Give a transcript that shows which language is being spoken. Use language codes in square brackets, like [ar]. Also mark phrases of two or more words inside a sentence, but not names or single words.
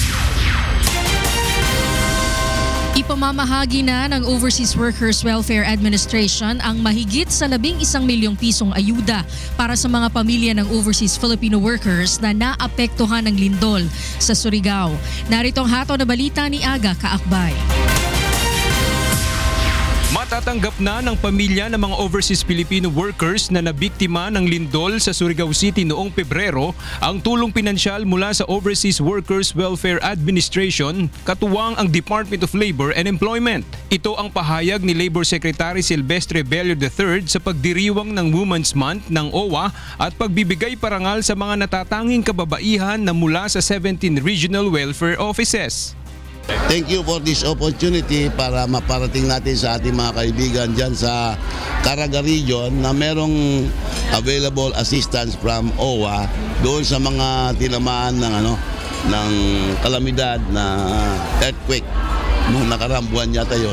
[tl] Ipamamahagi na ng Overseas Workers Welfare Administration ang mahigit sa 11 milyong pisong ayuda para sa mga pamilya ng [en] overseas Filipino workers [tl] na naapektuhan ng lindol sa Surigao. Narito ang hatol na balita ni Aga Kaakbay. Matatanggap na ng pamilya ng mga [en] overseas Filipino workers [tl] na nabiktima ng lindol sa Surigao City noong Pebrero ang tulong pinansyal mula sa Overseas Workers Welfare Administration, katuwang ang Department of Labor and Employment. Ito ang pahayag ni Labor Secretary Silvestre Bello III sa pagdiriwang ng Women's Month ng OWA at pagbibigay parangal sa mga natatanging kababaihan na mula sa 17 regional welfare offices. [en] Thank you for this opportunity [tl] para maparating natin sa ating mga kaibigan dyan sa Caraga Region na merong [en] available assistance from OWA [tl] doon sa mga tinamaan ng kalamidad na earthquake nung nakaraang buwan yata yun.